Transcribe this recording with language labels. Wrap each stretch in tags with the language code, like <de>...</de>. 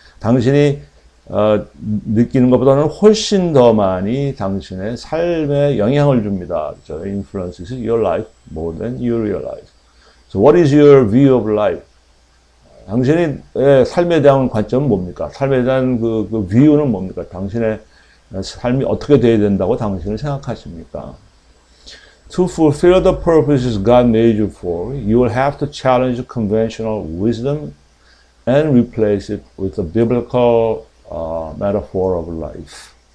<ko>당신이 느끼는 것보다는 훨씬 더 많이 당신의 삶에 영향을 줍니다. 그렇죠?</ko> <en>Influences your life more than you realize. So what is your view of life?</en> <ko>당신의 삶에 대한 관점은 뭡니까? 삶에 대한 그 view는 뭡니까? 당신의 삶이 어떻게 되어야 된다고 당신은 생각하십니까?</ko> <en>To fulfill the purposes God made you for, you will have to challenge conventional wisdom and replace it with the biblical metaphor of life.</en>